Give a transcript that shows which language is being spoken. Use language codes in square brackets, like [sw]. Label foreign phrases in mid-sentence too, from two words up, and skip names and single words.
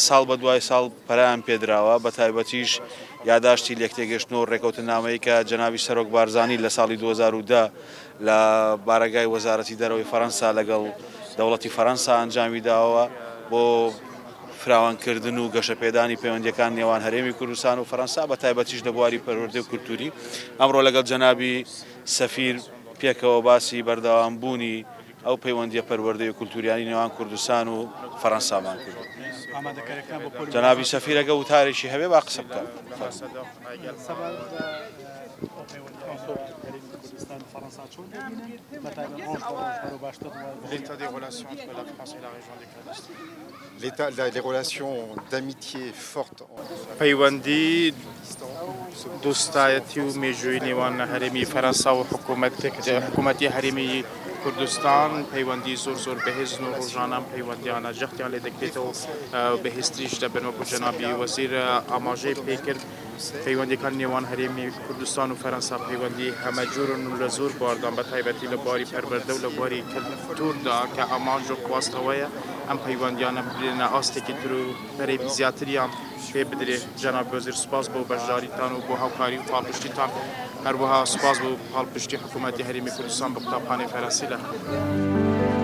[ckb] ساڵ بە دوای ساڵ پەرایان پێدراوە بە تایبەتیش یاداشتی لێکتێگەشتنەوە و ڕێکەوتنامەیە کە جەنابی سەرۆک بارزانی لە ساڵی 2010 لە بارەگای وەزارەتی دەرەوەی فەرەنسا لەگەڵ دەوڵەتی فەرەنسا ئەنجامی داوە بۆ فراوانکردن و گەشەپێدانی پەیوەندیەکان نێوان هەرێمی کوردستان و فەرەنسا بە تایبەتیش لە بواری پەروەردەی و کولتوری ئەمڕۆ لەگەڵ جەنابی سەفیر پێکەوە باسی بەردەوامبوونی ئەو پەیوەندیە پەروەردەی و کولتوریانی نێوان کوردستان و فەرەنسامان کرد. جەنابی سەفیر ئەگە وتارێکی هەبێ با قسە بکات. [fr] L'état des relations entre la France et la région du Kurdistan. Les relations d'amitié fortes. [ckb] پەیوەندی دۆستایەتی و مێژووی نێوان هەرێمی فەرەنسا و حکوومەتی هەرێمی کوردستان پەیوەندی زۆر بەهێزن و ڕۆژانە پەیوەندیانە جەختیان لێ دەکرێتەوە بەهێزتریش دەبن وەکو جەنابی وەزیر ئاماژەی پێکرد پەیوەندیەکان نێوان هەرێمی کوردستان و فەرەنسا پەیوەندی هەمەجۆرن و لە زۆر باردان بە تایبەتی لە بواری پەروەردە و لە بواری کەلتوردا کە ئاماژ و خواستەوەیە ئەم پەیوەندیانە ببرێنە ئاستێکی تر و بەرەی زیاتریان پێ بدرێت جەناب وەزیر سوپاس بۆ بەشداریتان و بۆ هاوکاری و پاڵپشتیتان هەروەها سوپاس بۆ پاڵپشتی حکوومەتی هەرێمی کوردستان بە قوتابخانەی فەرەنسی لە